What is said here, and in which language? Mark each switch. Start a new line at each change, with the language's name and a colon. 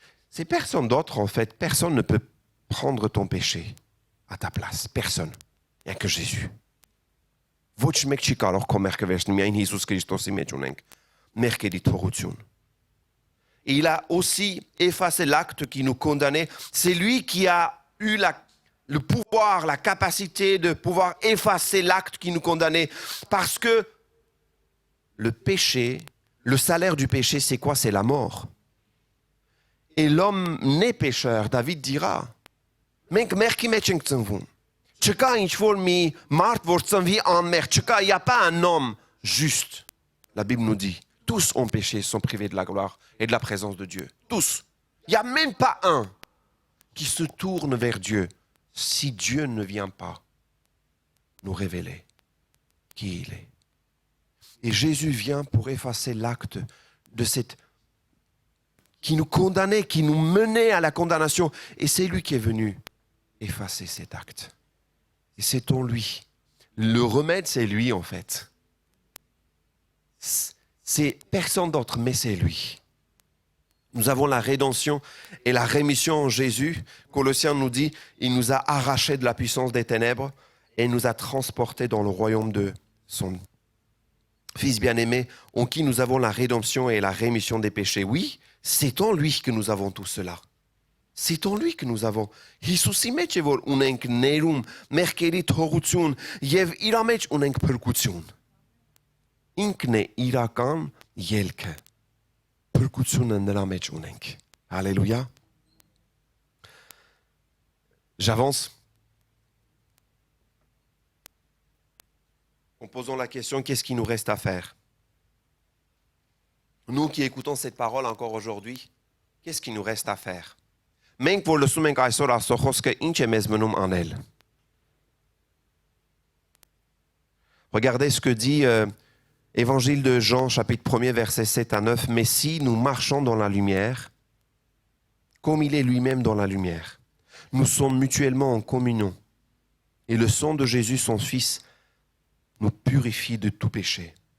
French: C'est personne d'autre, en fait. Personne ne peut prendre ton péché à ta place. Personne. Il n'y a que Jésus.
Armenian: Ոչ մեկ չի կարող քո մեղքը վերցնել, միայն Հիսուս Քրիստոսի մեջ ունենք մեղքերի թողություն.
French: Il a aussi effacé l'acte qui nous condamnait. C'est lui qui a eu le pouvoir, la capacité de pouvoir effacer l'acte qui nous condamnait. Parce que le péché, le salaire du péché, c'est quoi? C'est la mort. Et l'homme né pécheur, David dira,
Armenian: մենք մեղքի մեջ ենք ծնվում. Չկա ինչ-որ մի մարդ, որ ծնվի անմեղ.
French: Չկա, il n'y a pas un homme juste. La Bible nous dit, tous ont péché, sont privés de la gloire et de la présence de Dieu. Tous. Il n'y a même pas un qui se tourne vers Dieu si Dieu ne vient pas nous révéler qui il est. Et Jésus vient pour effacer l'acte de cette qui nous condamnait, qui nous menait à la condamnation. Et c'est lui qui est venu effacer cet acte. Et c'est en lui. Le remède, c'est lui en fait. C'est personne d'autre, mais c'est lui. Nous avons la rédemption et la rémission en Jésus. Colossiens nous dit, il nous a arrachés de la puissance des ténèbres et nous a transportés dans le royaume de son Fils bien-aimé, en qui nous avons la rédemption et la rémission des péchés. Oui, c'est en lui que nous avons tout cela. C'est en lui que nous avons.
Armenian: Հիսուսի մեջ է որ ունենք ներում, մեղքերի թողություն եւ իր մեջ ունենք փրկություն. Ինքն է իրական ելքը. Փրկությունը նրա մեջ ունենք.
French: Alléluia. J'avance. En posant la question, qu'est-ce qu'il nous reste à faire? Nous qui écoutons cette parole encore aujourd'hui, qu'est-ce qu'il nous reste à faire?
Armenian: Մենք որ լսում ենք այսօր Աստծո խոսքը, ինչ է մեզ մնում անել?
French: Regardez ce que dit Évangile de Jean, chapitre 1er, versets 7 à 9. Mais si nous marchons dans la lumière, comme il est lui-même dans la lumière, nous sommes mutuellement en communion. Et le sang de Jésus, son Fils, nous purifie de tout péché.